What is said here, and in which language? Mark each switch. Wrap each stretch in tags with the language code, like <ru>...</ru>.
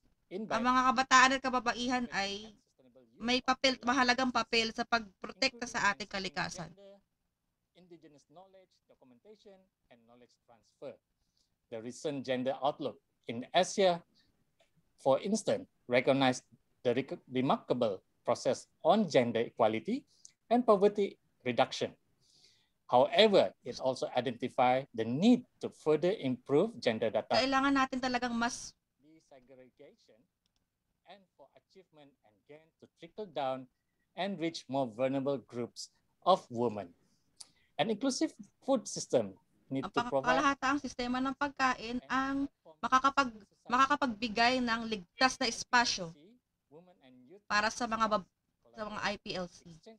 <tl>Ang mga kabataan at kababaihan ay may mahalagang papel sa pagprotekta sa ating kalikasan.</tl> <en>Indigenous knowledge, documentation, and knowledge transfer. The recent gender outlook in Asia, for instance, recognized the remarkable process on gender equality and poverty reduction. However, it also identified the need to further improve gender data.</en> <tl>Kailangan natin talagang mas</tl> <en>Desegregation and for achievement and gain to trickle down and reach more vulnerable groups of women. An inclusive food system need to provide</en> <tl>pangkalahataang sistema ng pagkain ang makakapagbigay ng ligtas na espasyo para sa mga IPLC.</tl>